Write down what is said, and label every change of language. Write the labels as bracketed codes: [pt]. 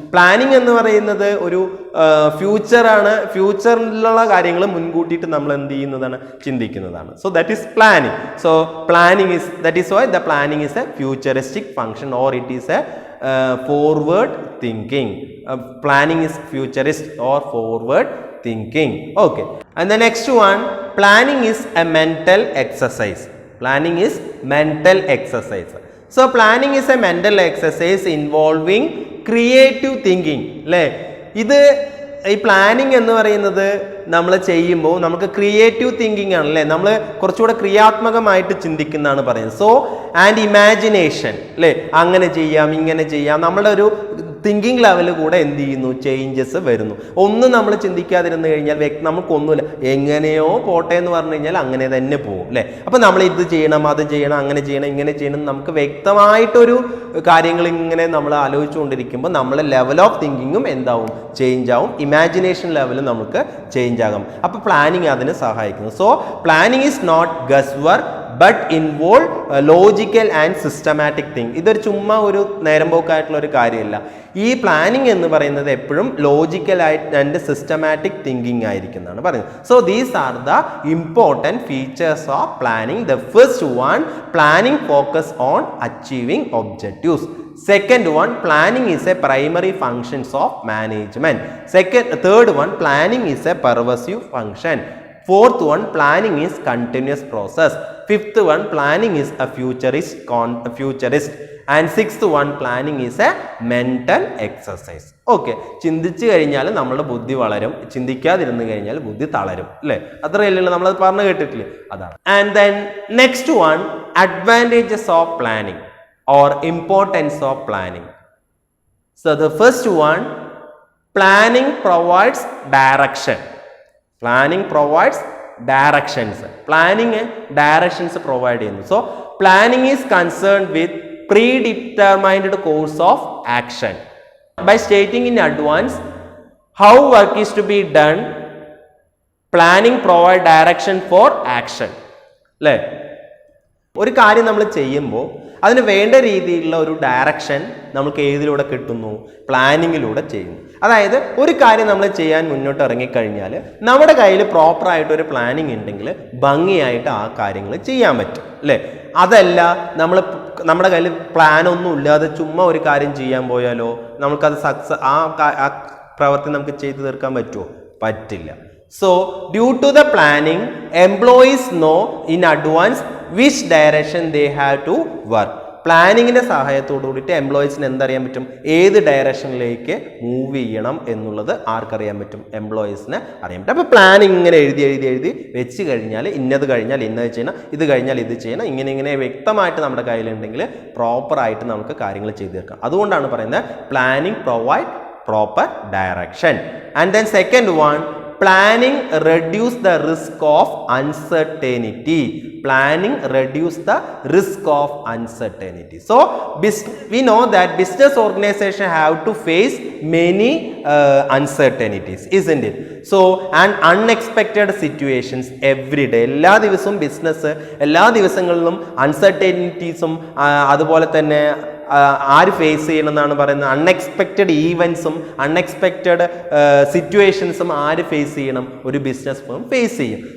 [ml] Planning എന്ന് പറയുന്നത് ഒരു ഫ്യൂച്ചറാണ്. ഫ്യൂച്ചറിലുള്ള കാര്യങ്ങൾ മുൻകൂട്ടിയിട്ട് നമ്മൾ എന്ത് ചെയ്യുന്നതാണ്, ചിന്തിക്കുന്നതാണ്. [en] So that is planning. So planning is that is why the planning is a futuristic function or it is a forward thinking. Planning is futurist or forward thinking. Okay, and the next one, planning is a mental exercise. Planning is mental exercise. So planning is a mental exercise involving creative thinking. [ml] അല്ലേ, ഇത് ഈ planning എന്ന് പറയുന്നത് നമ്മൾ ചെയ്യുമ്പോൾ നമുക്ക് creative thinking ആണ് അല്ലേ, നമ്മൾ കുറച്ചുകൂടെ ക്രിയാത്മകമായിട്ട് ചിന്തിക്കുന്നതാണ് പറയുന്നത്. സോ ആൻഡ് ഇമാജിനേഷൻ അല്ലേ, അങ്ങനെ ചെയ്യാം ഇങ്ങനെ ചെയ്യാം, നമ്മളുടെ ഒരു തിങ്കിങ് ലെവൽ കൂടെ എന്ത് ചെയ്യുന്നു, ചേഞ്ചസ് വരുന്നു. ഒന്നും നമ്മൾ ചിന്തിക്കാതിരുന്നു കഴിഞ്ഞാൽ നമുക്കൊന്നുമില്ല, എങ്ങനെയോ പോട്ടെ എന്ന് പറഞ്ഞു കഴിഞ്ഞാൽ അങ്ങനെ തന്നെ പോകും അല്ലേ. അപ്പം നമ്മൾ ഇത് ചെയ്യണം അത് ചെയ്യണം അങ്ങനെ ചെയ്യണം ഇങ്ങനെ ചെയ്യണം, നമുക്ക് വ്യക്തമായിട്ടൊരു കാര്യങ്ങൾ ഇങ്ങനെ നമ്മൾ ആലോചിച്ചുകൊണ്ടിരിക്കുമ്പോൾ നമ്മളെ ലെവൽ ഓഫ് തിങ്കിങ്ങും എന്താവും, ചേഞ്ച് ആവും. ഇമാജിനേഷൻ ലെവൽ നമുക്ക് ചേഞ്ച് ആകും. അപ്പോൾ പ്ലാനിങ് അതിന് സഹായിക്കുന്നു. [en] So planning is not guesswork but involve logical and systematic think. [ml] ഇതൊരു ചുമ്മാ ഒരു നേരമ്പോക്കായിട്ടുള്ള ഒരു കാര്യമല്ല. ഈ പ്ലാനിങ് എന്ന് പറയുന്നത് എപ്പോഴും ലോജിക്കൽ ആൻഡ് സിസ്റ്റമാറ്റിക് തിങ്കിങ് ആയിരിക്കുന്നതാണ് പറയുന്നത്. [en] So these are the important features of planning. The first one, planning focus on achieving objectives. Second one, planning is a primary functions of management. Third one, planning is a pervasive function. Fourth one, planning is continuous process. Fifth one, planning is a futurist. And sixth one, planning is a mental exercise. [ml] Okay, ചിന്തിച്ചു കഴിഞ്ഞാൽ നമ്മുടെ ബുദ്ധി വളരും, ചിന്തിക്കാതിരുന്നു കഴിഞ്ഞാൽ ബുദ്ധി തളരും അല്ലേ, അത്രയല്ലല്ലോ നമ്മളത് പറഞ്ഞു കേട്ടിട്ടില്ലേ, അതാണ്. [en] And then next one, advantages of planning or importance of planning. So the first one, planning provides direction. Planning provides directions. Planning directions provide ചെയ്യുന്നു. So planning is concerned with predetermined course of action. By stating in advance how work is to be done, planning provide direction for action. [ml] അല്ലേ, ഒരു കാര്യം നമ്മൾ ചെയ്യുമ്പോൾ അതിന് വേണ്ട രീതിയിലുള്ള ഒരു ഡയറക്ഷൻ നമുക്ക് ഏതിലൂടെ കിട്ടുന്നു, പ്ലാനിങ്ങിലൂടെ ചെയ്യുന്നു. അതായത് ഒരു കാര്യം നമ്മൾ ചെയ്യാൻ മുന്നോട്ട് ഇറങ്ങിക്കഴിഞ്ഞാൽ നമ്മുടെ കയ്യിൽ പ്രോപ്പറായിട്ടൊരു പ്ലാനിങ് ഉണ്ടെങ്കിൽ ഭംഗിയായിട്ട് ആ കാര്യങ്ങൾ ചെയ്യാൻ പറ്റും അല്ലേ. അതല്ല നമ്മുടെ കയ്യിൽ പ്ലാനൊന്നും ഇല്ലാതെ ചുമ്മാ ഒരു കാര്യം ചെയ്യാൻ പോയാലോ നമുക്കത് ആ പ്രവൃത്തി നമുക്ക് ചെയ്തു തീർക്കാൻ പറ്റുമോ, പറ്റില്ല. [en] So due to the planning, employees know in advance which direction they have to work. [ml] പ്ലാനിങ്ങിൻ്റെ സഹായത്തോടു കൂടിയിട്ട് എംപ്ലോയീസിന് എന്തറിയാൻ പറ്റും, ഏത് ഡയറക്ഷനിലേക്ക് മൂവ് ചെയ്യണം എന്നുള്ളത് ആർക്കറിയാൻ പറ്റും, എംപ്ലോയീസിന് അറിയാൻ പറ്റും. അപ്പോൾ പ്ലാനിങ് ഇങ്ങനെ എഴുതി വെച്ച് കഴിഞ്ഞാൽ ഇന്നത് കഴിഞ്ഞാൽ ഇന്നത് ചെയ്യണം, ഇത് കഴിഞ്ഞാൽ ഇത് ചെയ്യണം, ഇങ്ങനെ വ്യക്തമായിട്ട് നമ്മുടെ കയ്യിലുണ്ടെങ്കിൽ പ്രോപ്പറായിട്ട് നമുക്ക് കാര്യങ്ങൾ ചെയ്തു തീർക്കാം. അതുകൊണ്ടാണ് പറയുന്നത് [en] Planning provide proper direction. And then second one, planning reduce the risk of uncertainty. Planning reduce the risk of uncertainty. So we know that business organization have to face many uncertainties, isn't it? So and unexpected situations every day. [ml] എല്ലാ ദിവസവും business എല്ലാ ദിവസങ്ങളിലും അൺസർട്ടനിറ്റീസും അതുപോലെ തന്നെ ആര് face ചെയ്യണമെന്നാണ് പറയുന്നത്, unexpected ഈവൻസും unexpected സിറ്റുവേഷൻസും ആര് ഫേസ് ചെയ്യണം, ഒരു ബിസിനസ് ഫേം ഫേസ് ചെയ്യും.